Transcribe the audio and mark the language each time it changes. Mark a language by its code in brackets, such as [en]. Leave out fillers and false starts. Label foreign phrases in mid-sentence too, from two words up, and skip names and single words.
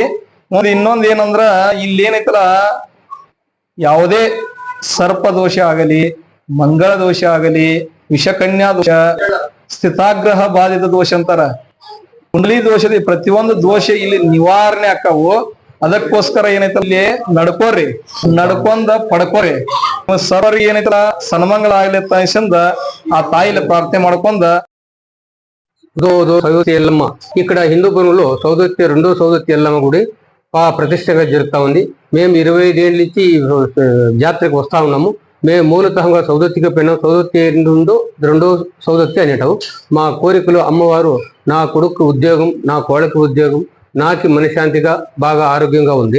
[kn] ಮುಂದೆ ಇನ್ನೊಂದ್ ಏನಂದ್ರ ಇಲ್ಲಿ ಏನೈತಲ್ಲ ಯಾವುದೇ ಸರ್ಪ ದೋಷ ಆಗಲಿ, ಮಂಗಳ ದೋಷ ಆಗಲಿ, ವಿಷಕನ್ಯಾ ದೋಷ, ಸ್ಥಿತಾಗ್ರಹ ಬಾಧಿತ ದೋಷ ಅಂತಾರ, ಕುಂಡಲಿ ದೋಷದ ಪ್ರತಿಯೊಂದು ದೋಷ ಇಲ್ಲಿ ನಿವಾರಣೆ ಆಕಾವು. ಅದಕ್ಕೋಸ್ಕರ ಏನೈತಲ್ಲ ಇಲ್ಲಿ ನಡ್ಕೊಂಡ ಪಡ್ಕೋರಿ. ಸರ್ವರಿಗೆ ಏನೈತಲ್ಲ ಸನ್ಮಂಗಳ ಆಗ್ಲಿ ತನಿಸಿಂದ ಆ ತಾಯಿಲಿ ಪ್ರಾರ್ಥನೆ ಮಾಡ್ಕೊಂಡ [te] సౌదత్తి ఎల్లమ్మ ఇక్కడ హిందూపురంలో రెండో సౌదత్తి ఎల్లమ్మ గుడి ప్రతిష్టగా జరుగుతూ ఉంది. మేము 25 ఏళ్ళ నుంచి జాతరకు వస్తా ఉన్నాము. మేము మూలతహంగా సౌదత్తికి పోయినాం. సౌదత్తి రెండో సౌదత్తి అనేటాము. మా కోరికలు అమ్మవారు నా కొడుకు ఉద్యోగం, నా కోడకు ఉద్యోగం, నాకు మనశ్శాంతిగా బాగా ఆరోగ్యంగా ఉంది.